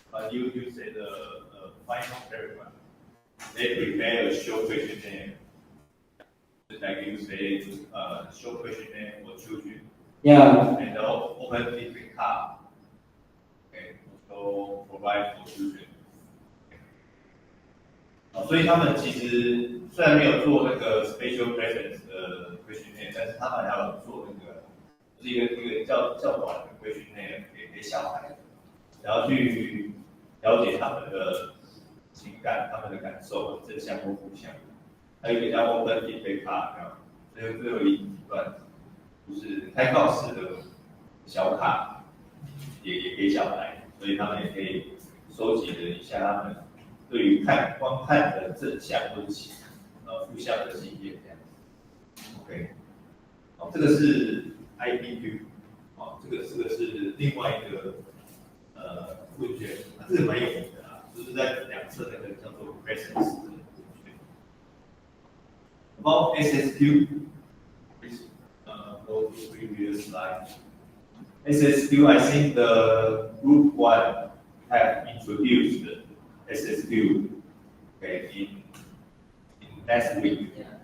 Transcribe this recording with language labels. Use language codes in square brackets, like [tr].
[en] You said the final paragraph. They prepare a short questionnaire. Like you say, short questionnaire for children. Yeah. And the open feedback card. Okay, also provide for children. [zh] 所以他们其实虽然没有做那个 spatial presence 的 questionnaire， 但是他们还有做那个，就是一个较短的 questionnaire 给小孩，然后去了解他们的情感、他们的感受，正向或负向。还有一个叫 open feedback card， 最后一段就是开放式的小卡，也给小孩，所以他们也可以收集了一下他们对于观看的正向或者负向的经验这样子。 OK， 好，这个是 IPQ， 这个是另外一个问卷，这个蛮有名的啦，就是在两侧那个叫做 presence。 [en] About SSQ, please go to previous slide. SSQ, I think the group 1 have introduced SSQ, okay, in last week.